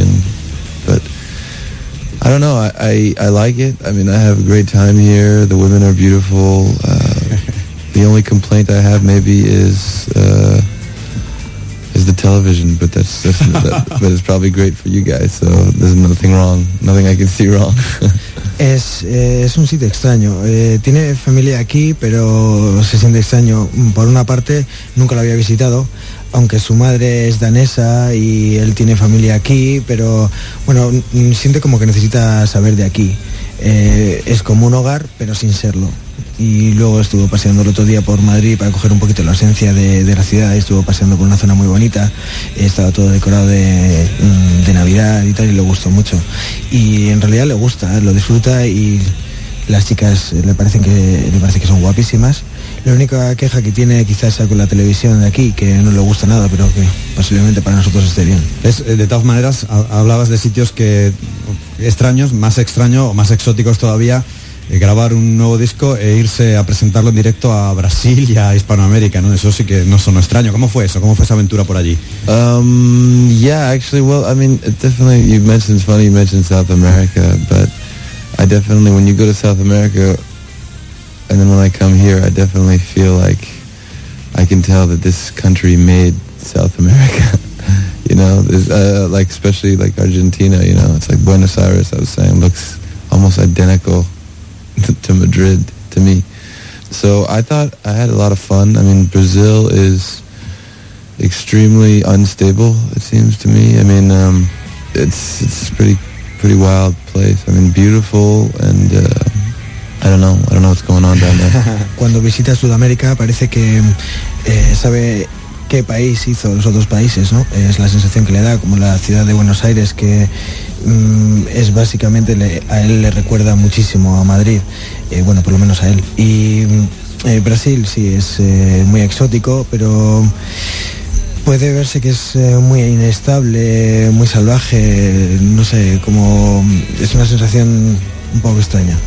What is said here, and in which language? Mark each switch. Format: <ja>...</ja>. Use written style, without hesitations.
<en>And but I don't know. I like it. I mean, I have a great time here. The women are beautiful. The only complaint I have maybe is the television, but but it's probably great for you guys, so there's nothing wrong, nothing I can see wrong.</en> <es>es un sitio extraño, tiene familia aquí, pero se siente extraño. Por una parte, nunca lo había visitado, aunque su madre es danesa y él tiene familia aquí, pero bueno, siente como que necesita saber de aquí. Es como un hogar, pero sin serlo. Y luego estuvo paseando el otro día por Madrid para coger un poquito la esencia de la ciudad. Estuvo paseando por una zona muy bonita, estaba todo decorado de Navidad y tal, y le gustó mucho. Y en realidad le gusta, lo disfruta, y las chicas le parece que son guapísimas. La única queja que tiene quizás sea con la televisión de aquí, que no le gusta nada, pero que posiblemente para nosotros esté bien. De todas maneras, hablabas de sitios que extraños, más extraño o más exóticos todavía. Grabar un nuevo disco e irse a presentarlo en directo a Brasil y a Hispanoamérica, ¿no? Eso sí que no sonó extraño. ¿Cómo fue eso? ¿Cómo fue esa aventura por allí?</es> <en>Yeah, actually, well, I mean, definitely, you mentioned South America, but I definitely, when you go to South America, and then when I come here, I definitely feel like I can tell that this country made South America, you know? Like, especially, like, Argentina, you know? It's like Buenos Aires, I was saying, looks almost identical to Madrid to me. So I thought I had a lot of fun. I mean, Brazil is extremely unstable, it seems to me. I mean, it's pretty wild place. I mean, beautiful, and I don't know what's going on down there.</en> <es>Cuando visita Sudamérica parece que sabe qué país hizo los otros países, ¿no? Es la sensación que le da, como la ciudad de Buenos Aires, que es básicamente, a él le recuerda muchísimo a Madrid, bueno, por lo menos a él. Y Brasil sí es muy exótico, pero puede verse que es muy inestable, muy salvaje, no sé, como es una sensación un poco extraña.</es>